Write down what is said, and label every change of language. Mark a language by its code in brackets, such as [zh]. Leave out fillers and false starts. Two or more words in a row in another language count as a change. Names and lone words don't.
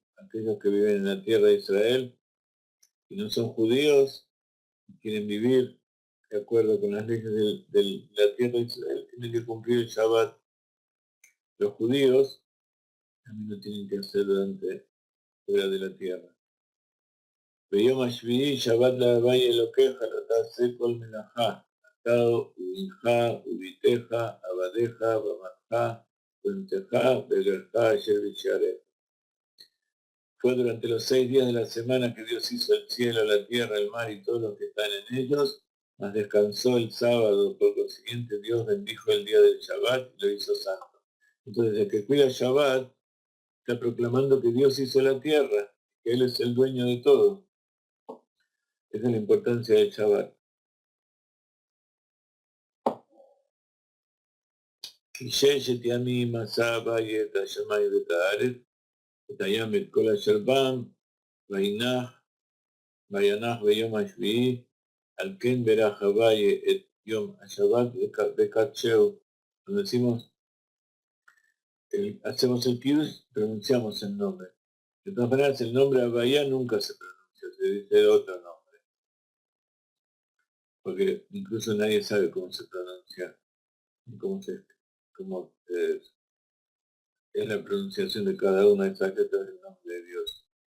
[es] Aquellos que viven en la tierra de Israel y no son judíos y quieren vivir de acuerdo con las leyes de la tierra de Israel, tienen que cumplir el Shabbat. Los judíos también lo tienen que hacer fuera de la tierra. [he] ביום השביעי שבת להווי אלוקיך לא תעשה כל מלאכה, אתה ובנך וביתך, עבדיך, במתך, ובנתך, בגרך אשר בשעריך. [es] Fue durante los 6 días de la semana que Dios hizo el cielo, la tierra, el mar y todos los que están en ellos, mas descansó el sábado. Por consiguiente, Dios bendijo el día del Shabbat y lo hizo santo. Entonces, el que cuida el Shabbat está proclamando que Dios hizo la tierra, que Él es el dueño de todo. Esa es la importancia del Shabbat. [he] ששת ימים עשה אביי את השמיים ואת הארץ, את הים ואת כל אשר בם, וינח ביום השביעי, על כן ברך אביי את יום השבת וקדשהו. [es] Cuando decimos, hacemos el kiddush, pronunciamos el nombre. De todas maneras, el nombre Abayá nunca se pronuncia, se dice otro nombre. Porque incluso nadie sabe cómo se pronuncia, cómo es la pronunciación de cada una de esas letras del nombre de Dios.